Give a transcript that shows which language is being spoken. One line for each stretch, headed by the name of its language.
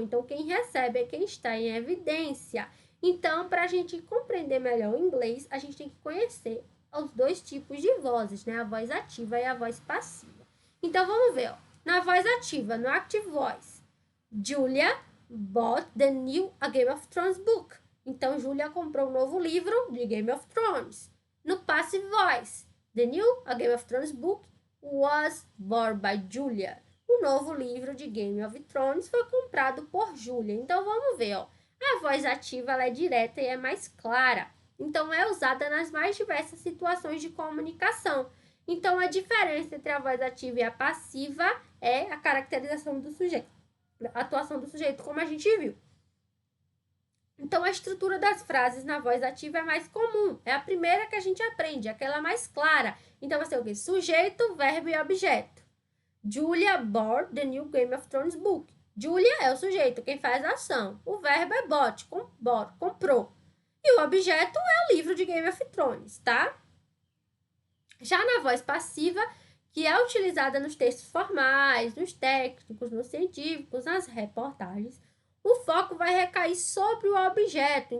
Portuguese: Então, quem recebe é quem está em evidência. Então, para a gente compreender melhor o inglês, a gente tem que conhecer os dois tipos de vozes, né? A voz ativa e a voz passiva. Então, vamos ver. Ó. Na voz ativa,
English: no active voice, Julia bought the new A Game of Thrones book.
Portuguese: Então, Julia comprou um novo livro de Game of Thrones.
English: No passive voice, the new A Game of Thrones book was bought by Julia.
Portuguese: O novo livro de Game of Thrones foi comprado por Julia. Então, vamos ver, ó. A voz ativa ela é direta e é mais clara. Então, é usada nas mais diversas situações de comunicação. Então, a diferença entre a voz ativa e a passiva é a caracterização do sujeito, a atuação do sujeito, como a gente viu. Então, a estrutura das frases na voz ativa é mais comum. É a primeira que a gente aprende, aquela mais clara. Então, vai ser o quê? Sujeito, verbo e objeto.
English: Julia bought the new Game of Thrones book.
Portuguese: Julia é o sujeito, quem faz a ação. O verbo é bought, comprou. E o objeto é o livro de Game of Thrones, tá? Já na voz passiva, que é utilizada nos textos formais, nos técnicos, nos científicos, nas reportagens, o foco vai recair sobre o objeto.